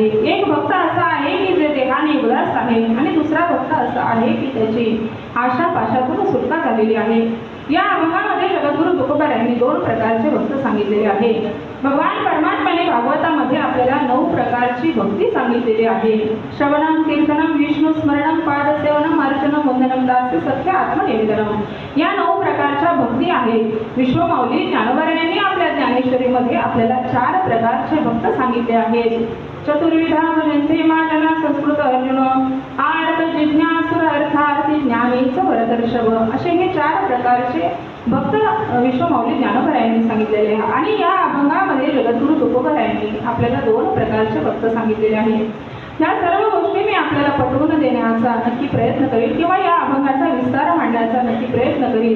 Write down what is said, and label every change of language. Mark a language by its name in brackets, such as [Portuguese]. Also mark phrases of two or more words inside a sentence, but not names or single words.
[Marathi] एक भक्त असा आहे की जे देहाने उदास आहे आणि दुसरा भक्त असा आहे की त्याची आशा पाशातून सुटका झालेली आहे. या अभंगामध्ये जगद्गुरु तुकोबार यांनी 2 प्रकारचे भक्त सांगितलेले आहे. भगवान परमात्म्याने भागवतामध्ये आपल्याला 9 प्रकारची भक्ती सांगितलेली आहे. [Sanskrit] श्रवणम, कीर्तनम, विष्णू स्मरणम, पादसेवनम, अर्चनम, वंदनम, दास्य, सत्य, आत्मनिवेदनम [Marathi] या 9 प्रकारच्या भक्ती आहेत. विश्वमाऊली ज्ञानोबा यांनी आपल्या ज्ञानेश्वरीमध्ये आपल्याला 4 प्रकारचे भक्त सांगितले आहेत. [Sanskrit] चतुर्विधा भजन्ते मानला संस्कृत अर्जुन, आर्त जिज्ञासुर अर्थार्थी ज्ञानीच भरतर्षभ [Marathi] असे हे 4 प्रकारचे भक्त विश्वमाऊली ज्ञानोबा यांनी सांगितलेले आहे. आणि या अभंगामध्ये जगद्गुरु तुकोबा यांनी आपल्याला 2 प्रकारचे भक्त सांगितलेले आहेत. या सर्व गोष्टी मी आपल्याला पटवून देण्याचा नक्की प्रयत्न करेल किंवा या अभंगाचा विस्तार मांडण्याचा नक्की प्रयत्न करील.